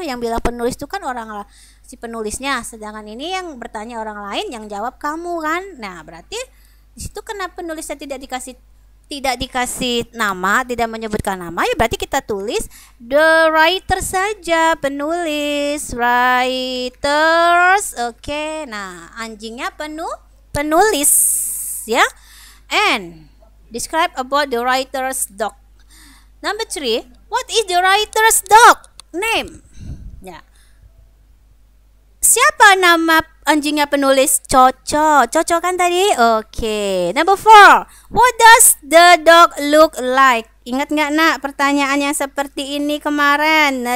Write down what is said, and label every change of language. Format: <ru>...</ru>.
<id>Yang bilang penulis itu kan orang si penulisnya, sedangkan ini yang bertanya orang lain, yang jawab kamu kan. Nah, berarti di situ kenapa penulisnya tidak dikasih tidak dikasih nama, tidak menyebutkan nama, ya berarti kita tulis</id> <en>the writer</en> <id>saja, penulis, writers. Oke, nah anjingnya penulis ya.</id> <en>And describe about the writer's dog. Number 3, what is the writer's dog name? Ya.</en> <id>Siapa nama anjingnya penulis? Coco. Coco kan tadi? Oke.</id> <en>Number 4. What does the dog look like?</en> <id>Ingat nggak nak pertanyaan yang seperti ini kemarin?</id>